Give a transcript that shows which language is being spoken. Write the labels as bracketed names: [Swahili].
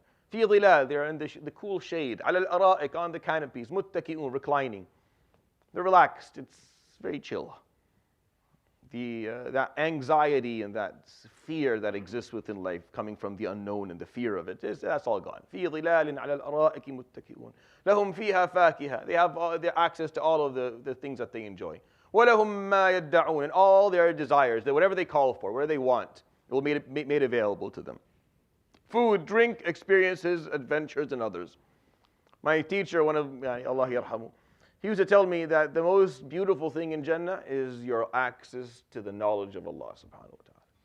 [Arabic] Fi dhilal, [English] they're in the cool shade. [Arabic] Ala al-ara'ik, [English] on the canopies, [Arabic] muttaki'un, [English] reclining. They're relaxed. It's very chill. That anxiety and that fear that exists within life, coming from the unknown and the fear of it, that's all gone. [Arabic] في ظلال على الأرائك متكئون لهم فيها فاكهة. [English] They have their access to all of the things that they enjoy. [Arabic] ولهم ما يدعون, [English] and all their desires, whatever they call for, whatever they want, it will be made available to them. Food, drink, experiences, adventures, and others. My teacher, one of Allah yarhamu, he used to tell me that the most beautiful thing in Jannah is your access to the knowledge of Allah subhanahu wa ta'ala.